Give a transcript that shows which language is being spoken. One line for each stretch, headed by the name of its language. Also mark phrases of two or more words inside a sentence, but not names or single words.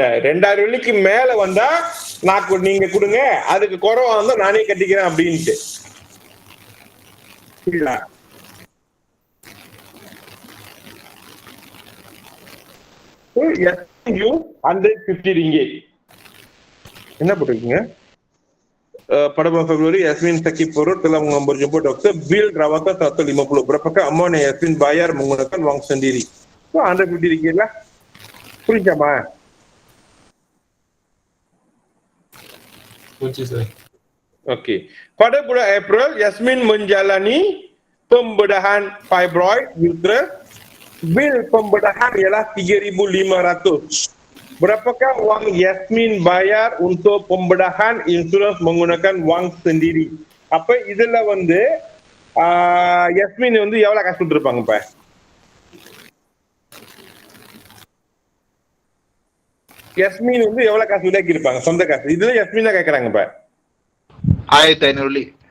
Tamil: 2000 வெள்ளிக்கு மேல வந்தா நான் நீங்க கொடுங்க, அதுக்கு குறைவா வந்தா நானே கட்டிக்கிறேன் அப்படின்ட்டு. புரியுதா? $150. என்ன போட்டிருக்கீங்க?
Malay: pada bulan Februari Yasmin sakit perut telah berjumpa doktor. Bil rawatan 150. Berapakah amount yang Yasmin bayar menggunakan wang sendiri? So $150 lah. Punya Kunci sir. Okey. Pada bulan April Yasmin menjalani pembedahan fibroid uterus. Bil pembedahan ialah 3,500. Berapakah wang Yasmin bayar untuk pembedahan insurans menggunakan wang sendiri?
Tamil: அப்ப இதுல வந்து Yasmin வந்து எவ்வளவு காசு கொடுத்திருப்பாங்க? இப்ப Yasmin வந்து எவ்வளவு காசு விலைக்கு இருப்பாங்க சொந்த காசு? இதுல Yasmin கேக்குறாங்க. இப்ப 1500.